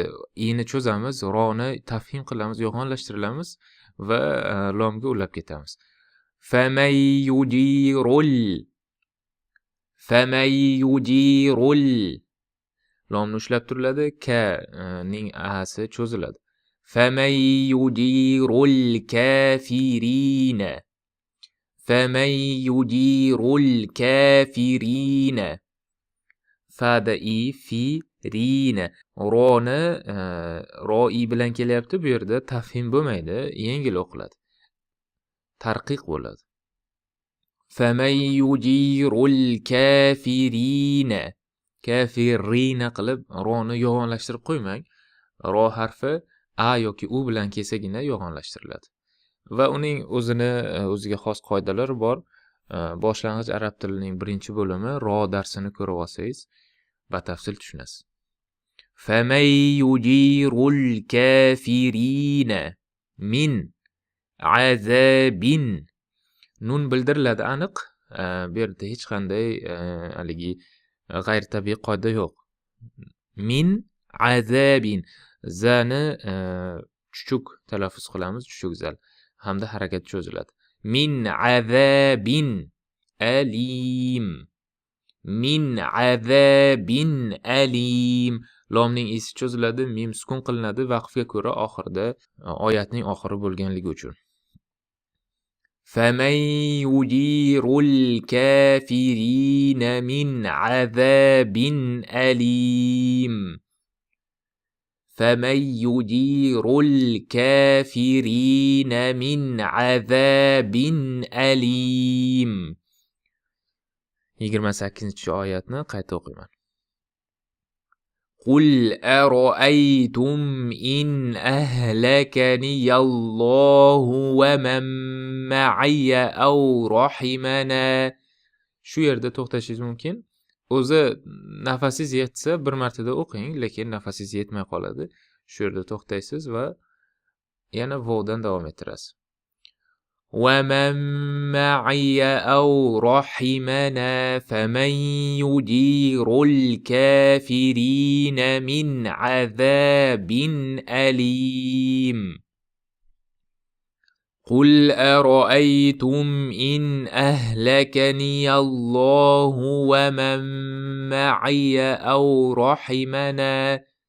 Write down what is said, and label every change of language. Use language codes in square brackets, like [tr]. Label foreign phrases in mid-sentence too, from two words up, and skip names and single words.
[uz] I'ni cho'zamiz, roni tafhim qilamiz, yo'g'onlashtiramiz va lomga ulab ketamiz. [ar] Famayudirul. [uz] Lomni ushlab turiladi, ka ning asi cho'ziladi. [ar] فَمَنْ يُجِيرُ الْكَافِرِينَ. Fada i fi rina. [uz] Roni roi bilan kelyapti. Bu yerda tafhim bo'lmaydi, yengil o'qiladi. Tarqiq bo'ladi. [ar] فَمَنْ يُجِيرُ الْكَافِرِينَ [uz] kafirina qilib roni yo'g'onlashtirib qo'ymang. Ro harfi a yoki u bilan kelsagina yo'g'onlashtiriladi. Va uning o'ziga xos qoidalari bor. Boshlang'ich arab tilining birinchi bo'limi ro darsini ko'rib olsangiz batafsil tushunasiz. [ar] فَمَنْ يُجِيرُ الْكَافِرِينَ مِنْ عَذَابٍ [uz] nun bildiriladi aniq. Bu yerda hech qanday haligi g'ayritabiiy qoida yo'q. [ar] مِنْ عَذَابٍ [uz] zani chuchuk talaffuz qilamiz, chuchuk zal hamda harakat cho'ziladi. [ar] مِنْ عَذَابٍ أَلِيمٍ. مِنْ عَذَابٍ أَلِيمٍ. [uz] Lomning esi cho'ziladi, mim sukun qilinadi vaqfga ko'ra oxirida oyatning oxiri bo'lganligi uchun. [ar] فَمَنْ يُجِيرُ الْكَافِرِينَ مِنْ عَذَابٍ أَلِيمٍ فَمَنْ يُجِيرُ الْكَافِرِينَ مِنْ عَذَابٍ أَلِيمٍ [uz] 28-oyatni qayta o'qiyman. [ar] قُلْ أَرَأَيْتُمْ إِنْ أَهْلَكَنِيَ اللَّهُ وَمَنْ مَعِيَ أَوْ رَحِمَنَا [uz] Shu yerda to'xtashingiz mumkin. O'zi nafasingiz yetsa bir martada o'qing, lekin nafasingiz yetmay qoladi. Shu yerda to'xtaysiz va yana vovdan davom ettirasiz. [ar] وَمَنْ مَعِيَ أَوْ رَحِمَنَا فَمَنْ يُجِيرُ الْكَافِرِينَ مِنْ عَذَابٍ أَلِيمٍ قُلْ أَرَأَيْتُمْ إِنْ أَهْلَكَنِيَ اللَّهُ وَمَنْ مَعِيَ أَوْ رَحِمَنَا